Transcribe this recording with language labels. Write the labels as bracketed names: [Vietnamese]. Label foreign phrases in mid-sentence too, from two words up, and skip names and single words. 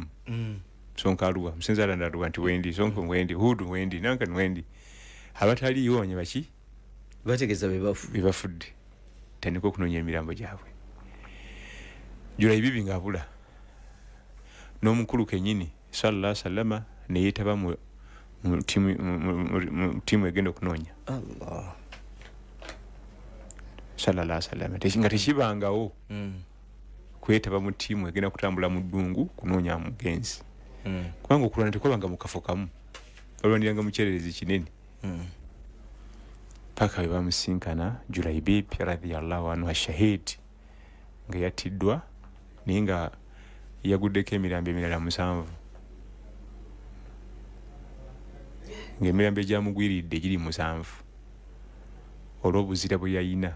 [Ganda] Sonka aluwa, Musinzala ndaluwa nti wendi, Sonko wendi, Hudu wendi, Nankan wendi. Abataliyo banye baki bategeeza be bafudde, tandika okunoonya emirambo gyabwe. Julaibibi ng'abula, n'omukulu kennyini [Arabic] sallallahu alaihi wasallam [Ganda] ne yeetaba mu ttiimu egenda okunoonya. Allah [Arabic] sallallahu alaihi wasallam [Ganda] nga tekibangawo kwetaba mu ttiimu egenda kutambula mu ddungu kunoonya mugenzi. Kubanga okulwana tekwabanga mu kafo kamu, balwaniranga mu kyererezi kinene. Paka bwe bamusinkana Julaibibi [Arabic] radhiyallahu anhu [Ganda] ashahidi nga yattiddwa, naye nga yaguddeko emirambo emirala 7, ng'emirambo egyamugwiridde giri 7 olw'obuzira bwe yayina.